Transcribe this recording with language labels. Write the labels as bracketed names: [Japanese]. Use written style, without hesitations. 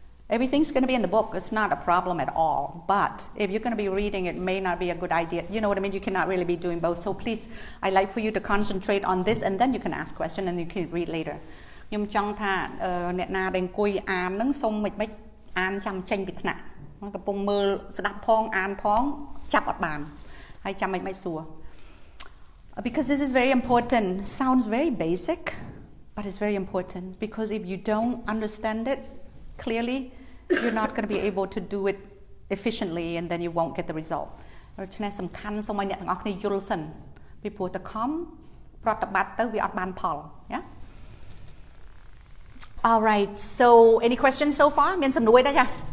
[English] Everything's going to be in the book. It's not a problem at all. But if you're going to be reading, it may not be a good idea. You know what I mean? You cannot really be doing both. So please, I'd like for you to concentrate on this and then you can ask questions and you can read later. [Khmer] ខ្ញុំចង់ថាអ្នកណាដែលអង្គុយអាននឹងសូមមិនអានចាំចេញពីថ្នាក់កំពុងមើលស្ដាប់ផងអានផងចាប់អត់បានហើយចាំមិនសួរ [English] because this is very important. Sounds very basic, but it's very important because if you don't understand it clearly, you're not going to be able to do it efficiently and then you won't get the result. [Khmer] ដូច្នេះសំខាន់សូមឲ្យអ្នកទាំងអស់គ្នាយល់សិនពីព្រោះតខំប្រតិបត្តិទៅវាអត់បានផល [English] yeah all right so any questions so far [Khmer] មានសំណួរទេចា